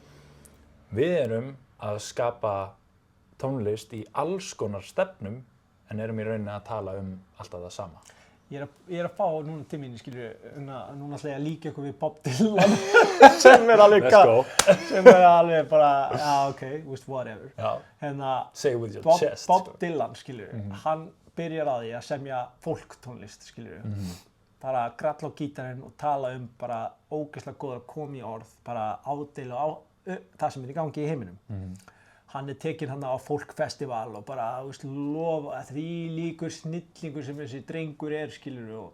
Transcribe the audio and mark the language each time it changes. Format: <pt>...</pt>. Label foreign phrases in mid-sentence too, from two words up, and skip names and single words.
<is>Við erum að skapa tónlist í alls konar stefnum en erum í rauninni að tala alltaf það sama. Ég að fá núna til mín, skilur, núna ætla ég að líka ykkur við Bob Dylan sem alveg bara, já,</is> <en>ok, whatever. Say it with your chest.</en> <is>Bob Dylan, skilur, hann byrjar að því að semja folktónlist, skilur. Bara gralla á gítarinn og tala bara ógeðslega góðar komi orð, bara ádeilu á það sem í gangi í heiminum. Hann tekinn hann á folkfestival og bara, þú veist, lofa þvílíkur snillingur sem þessi drengur skilur.</is>